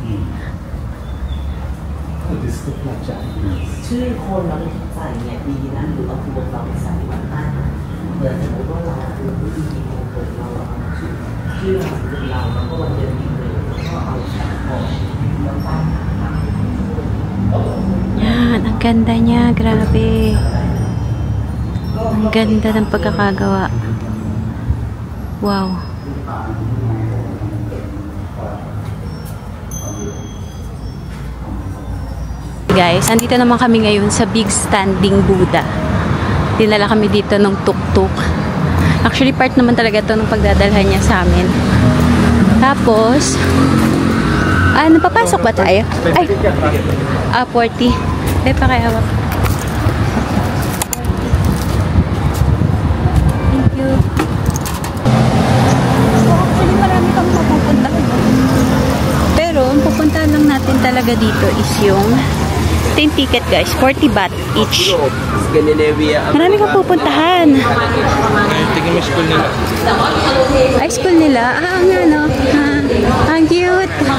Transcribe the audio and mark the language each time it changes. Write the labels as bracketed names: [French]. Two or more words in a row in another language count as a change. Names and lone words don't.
[Thai] ชื่อคนเราใส่เนี่ยดีนะหรือเอาตัวเราไปใส่วันหน้าเดี๋ยวสมมติว่าเราคือผู้ที่มีมงคลเราเอาชื่อของเราแล้วก็วันเดือนปีเกิดแล้วก็เอาใส่ของแล้วตั้ง [Filipino] Yan, ang ganda niya. Grabe. Ang ganda ng pagkakagawa. Wow. Guys, andito naman kami ngayon sa Big Standing Buddha. Dinala kami dito ng tuk-tuk. Actually, part naman talaga ito ng pagdadalhan niya sa amin. Tapos, papasok ba tayo? Ay! 40. Dahil pa kaya hawak. [English] Thank you. So, actually, [Filipino] marami kang mapupuntahan. Pero, ang pupuntahan lang natin talaga dito is yung 10 ticket, guys. 40 baht each. Marami kang pupuntahan. Tingin mo school nila. Ay, school nila? Nga, no? Ang cute.